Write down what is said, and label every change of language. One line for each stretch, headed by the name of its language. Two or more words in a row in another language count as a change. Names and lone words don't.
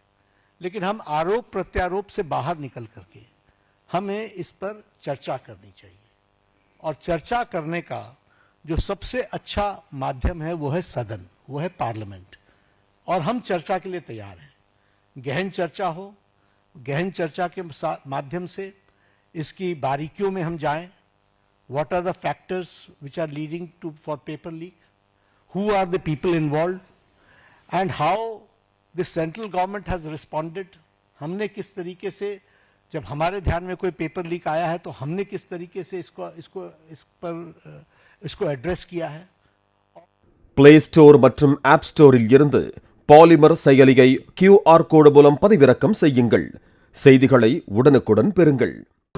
Hindi: लेकिन हम आरोप प्रत्यारोप से बाहर निकल करके हमें इस पर चर्चा करनी चाहिए, और चर्चा करने का जो सबसे अच्छा माध्यम है वो है सदन, वो है पार्लियामेंट, और हम चर्चा के लिए तैयार हैं। गहन चर्चा हो, गहन चर्चा के माध्यम से इसकी बारीकियों में हम जाएं।
English: What are the factors which are leading to for paper leak, Who are the people involved, and how the central government has responded.
Hindi: हमने किस तरीके से, जब हमारे ध्यान में कोई
English: paper leak
Hindi: आया है तो हमने किस तरीके से इसको एड्रेस किया है।
Tamil: प्ले स्टोर மற்றும் ஆப் ஸ்டோரில் இருந்து பாலிமர் செயலியை
English: QR code
Tamil: மூலம் பதிவிறக்கம் செய்யுங்கள். செய்திகளை உடனுக்குடன் பெறுங்கள்.